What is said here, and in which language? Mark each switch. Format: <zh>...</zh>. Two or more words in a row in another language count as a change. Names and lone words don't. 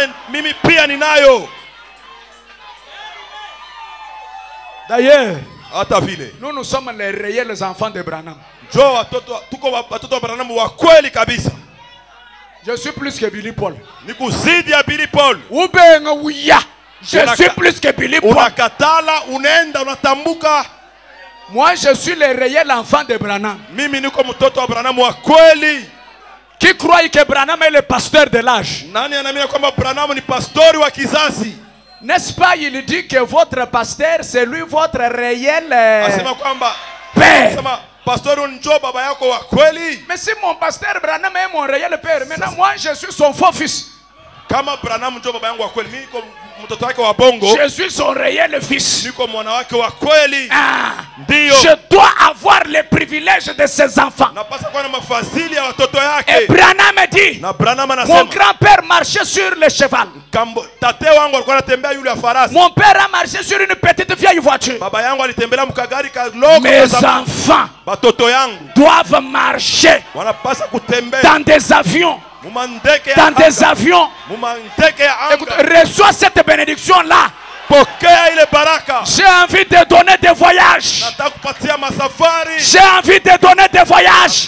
<fr>D'ailleurs, nous sommes les réels enfants de Branham. Je suis plus que Billy Paul. Ou bien oui, je suis plus que Billy Paul. Moi je suis le réel enfant de Branham.</fr> <sw>Mimi niko mtoto wa Branham wa kweli.</sw> <fr>Qui croit que Branham est le pasteur de l'âge?</fr> <sw>Nani anaamini kwamba Branham ni pastori wa kizazi?</sw> <fr>N'est-ce pas, il dit que votre pasteur c'est lui votre réel</fr> <sw>Asema kwamba</sw> <fr>père.</fr> <sw>Asema pastori njo baba yako wa kweli.</sw> <fr>Mais si mon pasteur Branham est mon réel père, maintenant moi je suis son faux fils.</fr> <sw>Kama Branham njo baba yangu wa kweli, mimi niko mtoto wake wa bongo.</sw> <fr>Je suis son réel fils.</fr> <sw>Niko mwana wake wa kweli. Ndio.</sw> <fr>Je dois avoir les privilèges de ses enfants.</fr> <sw>Napasa kuwa na mafadhili ya watoto yake.</sw> <fr>Et Branham dit,</fr> <sw>na Branham anasema,</sw> <fr>mon grand-père marchait sur le cheval.</fr> <sw>Tate wangu alikuwa anatembea yule ya farasi.</sw> <fr>Mon père a marché sur une petite vieille voiture.</fr> <sw>Baba yangu alitembelea mkagari kaloko.</sw> <fr>Mes enfants</fr> <sw>batoto yangu</sw> <fr>doivent marcher</fr> <sw>wanapasa kutembea</sw> <fr>dans des avions. Dans des avions. Écoute, reçois cette bénédiction-là. J'ai envie de donner des voyages. J'ai envie de donner des voyages.</fr>